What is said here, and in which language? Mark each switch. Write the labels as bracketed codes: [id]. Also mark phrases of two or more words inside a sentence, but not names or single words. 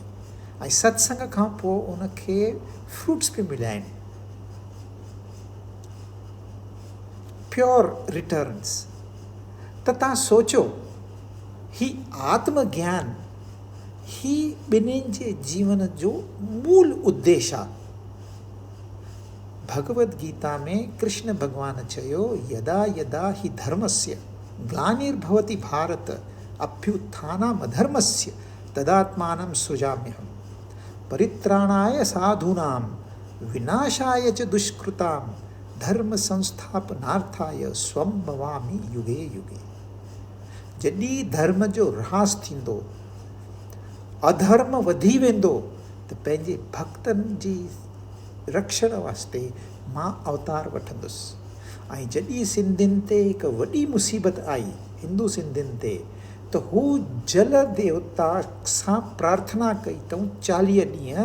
[sd] ऐं सत्संग खां पोइ उनखे फ्रूट्स बि मिलिया आहिनि, [en] pure returns. [sd] त तव्हां सोचो, ही आत्मज्ञान ही ॿिन्हिनि जे जीवन जो मूल उद्देश्य आहे। भगवत गीता में कृष्ण भगवान चयो, [sa] यदा यदा हि धर्मस्य ग्लानिर्भवति भारत अभ्युत्थानम् अधर्मस्य तदात्मानं सृजाम्यहम् परित्राणाय साधूनां विनाशाय च दुष्कृतां धर्म संस्थापनार्थाय स्वं भवामि युगे युगे। [sd] जॾहिं धर्म जो ह्रास थींदो, अधर्म वधी वेंदो, त पंहिंजे भक्तनि जी रक्षण वास्ते मां अवतार वठंदुसि। ऐं जॾहिं सिंधियुनि ते हिकु वॾी मुसीबत आई, हिंदू सिंधियुनि ते, त हू जल देवता सां प्रार्थना कई अथऊं 40 ॾींहं।